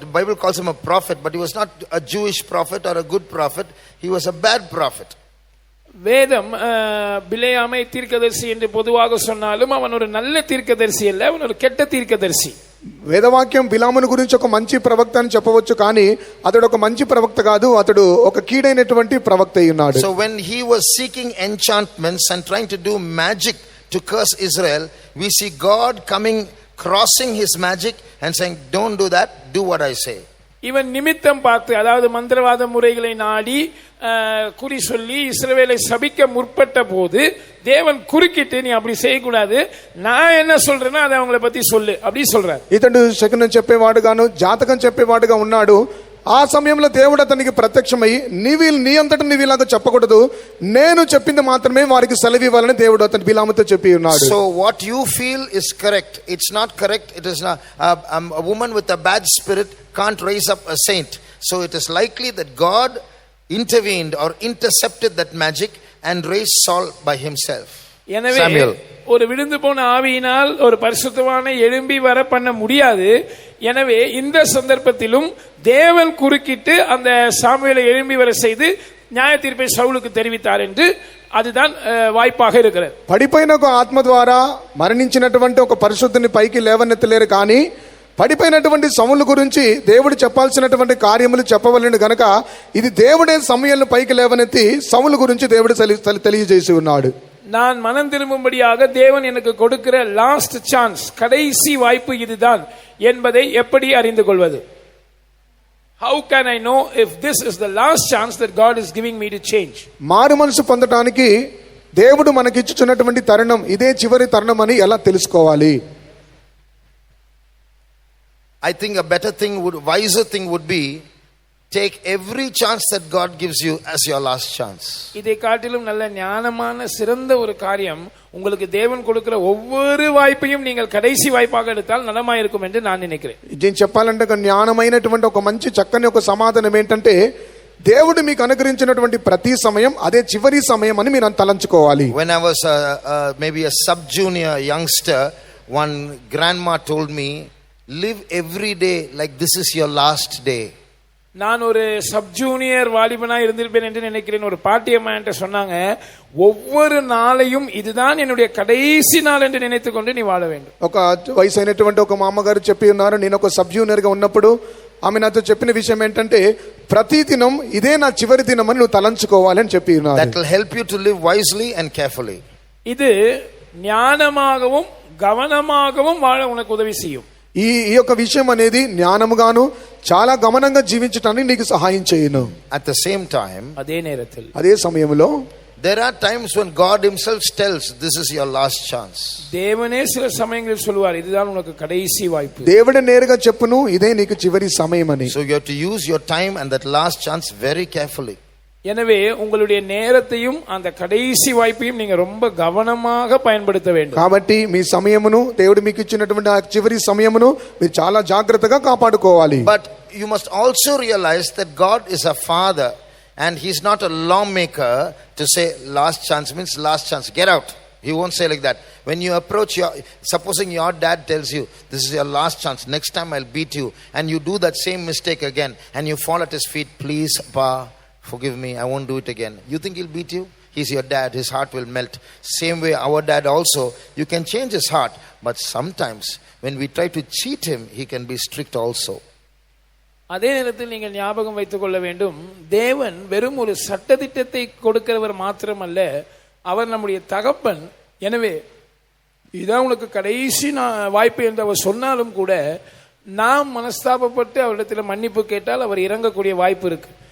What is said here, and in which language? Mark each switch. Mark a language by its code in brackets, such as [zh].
[en] The Bible calls him a prophet, but he was not a Jewish prophet or a good prophet. He was a bad prophet. [ta] வேதம் பிலேயாமை தீர்க்கதரிசி என்று பொதுவாக சொன்னாலும் அவன் ஒரு நல்ல தீர்க்கதரிசி அல்ல, அவன் ஒரு கெட்ட தீர்க்கதரிசி. [te] వేదవాక్యం బిలామును గురించి ఒక మంచి ప్రవక్త అని చెప్పవచ్చు, కానీ అతడు ఒక మంచి ప్రవక్త కాదు, అతడు ఒక కీడైనటువంటి ప్రవక్త అయి ఉన్నాడు. [en] So when he was seeking enchantments and trying to do magic to curse Israel, we see God coming, crossing his magic and saying, don't do that, do what I say. [ta] இவன் நிமித்தம் பார்த்து, அதாவது மந்திரவாத முறைகளை நாடி குறி சொல்லி இஸ்ரவேலை சபிக்க முற்பட்ட போது தேவன் குறுக்கிட்டு, நீ அப்படி செய்யக்கூடாது, நான் என்ன சொல்றேன்னா அதை அவங்கள பத்தி சொல்லு அப்படி சொல்றார். [te] ఇతడు శకునం చెప్పేవాడుగాను జాతకం చెప్పేవాడుగా ఉన్నాడు. ఆ సమయంలో దేవుడు అతనికి ప్రత్యక్షమై నీ అంతటా నీవు ఇలాగ చెప్పకూడదు, నేను చెప్పింది మాత్రమే వారికి సెలవివ్వాలని దేవుడు అతని బిలాముతో చెప్పి ఉన్నాడు. [en] So what you feel is correct, it's not correct. It is not a woman with a bad spirit can't raise up a saint. So it is likely that God intervened or intercepted that magic and raised Saul by himself. [ta] எனவே [en] Samuel. [ta] ஒரு விழுந்து போன ஆவியினால் ஒரு பரிசுத்தவானை எழும்பி வர பண்ண முடியாது. எனவே இந்த சந்தர்ப்பத்திலும் தேவன் குறுக்கிட்டு அந்த சாமுவேலை எழும்பி வர செய்து நியாய தீர்ப்பை சவுலுக்கு தெரிவித்தார் என்று அதுதான் வாய்ப்பாக இருக்கிறது. [te] పడిపోయిన ఒక ఆత్మ ద్వారా మరణించినటువంటి ఒక పరిశుద్ధుని పైకి లేవనెత్తలేరు, కానీ పడిపోయినటువంటి సౌలు గురించి దేవుడు చెప్పాల్సినటువంటి కార్యములు చెప్పవలను గనక ఇది దేవుడే సమూయేలును పైకి లేవనెత్తి సౌలు గురించి దేవుడు తెలియజేసి ఉన్నాడు. [ta] நான் மனம் திரும்பும்படியாக தேவன் எனக்கு கொடுக்கிற [en] last chance, [ta] கடைசி வாய்ப்பு இதுதான் என்பதை எப்படி அறிந்து கொள்வது? [en] How can I know if this is the last chance that God is giving me to change? [te] మారు మనసు పొందడానికి దేవుడు మనకిచ్చుచున్నటువంటి తరుణం ఇదే చివరి తరుణం అని ఎలా తెలుసుకోవాలి? [en] I think a better thing wiser thing would be, take every chance that God gives you as your last chance. [ta] இதை காட்டிலும் நல்ல ஞானமான சிறந்த ஒரு காரியம், உங்களுக்கு தேவன் கொடுக்கிற ஒவ்வொரு வாய்ப்பையும் நீங்கள் கடைசி வாய்ப்பாக எடுத்தால் நலமா இருக்கும் என்று நான் நினைக்கிறேன். [te] నేను చెప్పాలంటే ఒక జ్ఞానమైనటువంటి ఒక మంచి చక్కని ఒక సమాధానం ఏంటంటే, దేవుడు మీకు అనుగ్రహించినటువంటి ప్రతి సమయం అదే చివరి సమయం అని మీరు తలంచుకోవాలి. [en] When I was maybe a sub junior youngster, one grandma told me, live every day like this is your last day. [ta] நான் ஒரு சப் ஜூனியர் வாலிபனா இருந்திருப்பேன் என்று நினைக்கிறேன். ஒரு பாட்டியம்மா என்கிட்ட சொன்னாங்க, ஒவ்வொரு நாளையும் இதுதான் என்னுடைய கடைசி நாள் என்று நினைத்துக் கொண்டு நீ வாழ வேண்டும். [te] ఒక వయసు అయినటువంటి ఒక మామగారు చెప్పి ఉన్నారు, నేను ఒక సబ్ జూనియర్ గా ఉన్నప్పుడు ఆమె నాతో చెప్పిన విషయం ఏంటంటే, ప్రతి దినం ఇదే నా చివరి దినం అని నువ్వు తలంచుకోవాలి అని చెప్పి ఉన్నారు. [en] That will help you to live wisely and carefully. [ta] இது ஞானமாகவும் கவனமாகவும் வாழ உனக்கு உதவி செய்யும். [te] ఈ యొక్క విషయం అనేది జ్ఞానముగాను చాలా గమనంగా జీవించడానికి నీకు సహాయం చేయును. [en] At the same time, [ta] அதே நேரத்தில் [te] అదే సమయంలో [en] there are times when God himself tells, this is your last chance. [ta] தேவனே சில சமயங்களில் சொல்வார், இதுதான் உனக்கு கடைசி வாய்ப்பு. [te] దేవుడే నేరుగా చెప్పును, ఇదే నీకు చివరి సమయం అని. [en] So you have to use your time and that last chance very carefully. [ta] எனவே உங்களுடைய நேரத்தையும் அந்த கடைசி வாய்ப்பையும் நீங்க ரொம்ப கவனமாக பயன்படுத்த வேண்டும். [te] కాబట్టి మీ సమయమును, దేవుడు మీకు ఇచ్చినటువంటి ఆ చివరి సమయమును మీరు చాలా జాగ్రత్తగా కాపాడుకోవాలి. [en] But you must also realize that God is a father and he's not a lawmaker to say last chance means last chance, get out. He won't say like that. When you approach supposing your dad tells you, this is your last chance, next time I'll beat you, and you do that same mistake again and you fall at his feet, please pa, forgive me, I won't do it again. You think he'll beat you? He's your dad, his heart will melt. Same way our dad also, you can change his heart, but sometimes when we try to cheat him, he can be strict also. [ta] அதே நேரத்தில் நீங்கள் ஞாபகம் வைத்துக் கொள்ள வேண்டும், தேவன் வெறும் ஒரு சட்டதிட்டத்தை கொடுக்கிறவர் மாத்திரமல்ல, அவர் நம்முடைய தகப்பன். எனவே இதான் உனக்கு கடைசி வாய்ப்பு என்று அவர் சொன்னாலும் கூட நாம் மனஸ்தாபப்பட்டு அவரிடத்தில் மன்னிப்பு கேட்டால் அவர் இறங்கக்கூடிய வாய்ப்பு இருக்கு.